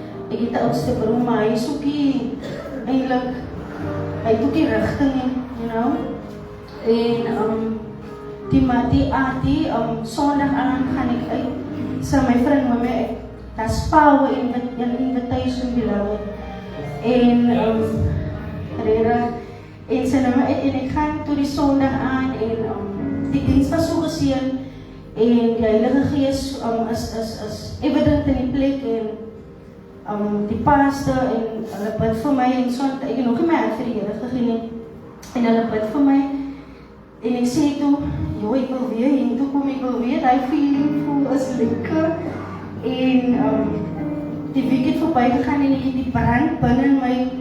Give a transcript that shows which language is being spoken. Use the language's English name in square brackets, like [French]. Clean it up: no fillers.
[Afrikaans] Ek het die oudste broer, maar hy is ook nie eintlik, hy het ook die rigting nie, [English] you know. [Afrikaans] En die Sondag aan gaan ek uit, so my vriend met my, [English] that's power in invitation beloved. [Afrikaans] En sy nou maar uit en ek gaan toe die Sondag aan en die diens was so geseën en die Heilige Gees is evident in die plek en die pastor en hulle bid vir my en so ek het nog nie my hart vir die Here gegee nie en hulle bid vir my en ek sê toe, joh, ek wil weer en toe kom ek wil weer, die feeling voel is lekker en die week het voorbij gegaan en ek het die brand binne my